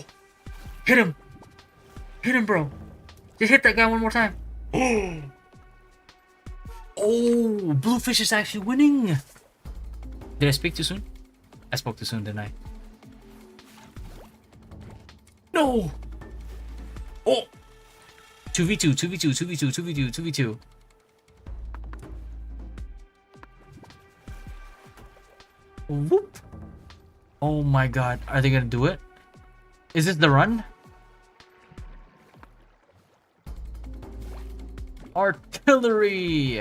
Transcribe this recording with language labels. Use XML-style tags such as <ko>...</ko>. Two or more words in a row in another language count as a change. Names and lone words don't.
<en>Hit him! Hit him, bro! Just hit that guy one more time. Oh! Oh! Bluefish is actually winning! Did I speak too soon? I spoke too soon, didn't I? No! Oh! 2v2, 2v2, 2v2, 2v2, 2v2. Whoop! Oh my god, are they gonna do it? Is this the run? Artillery!</en>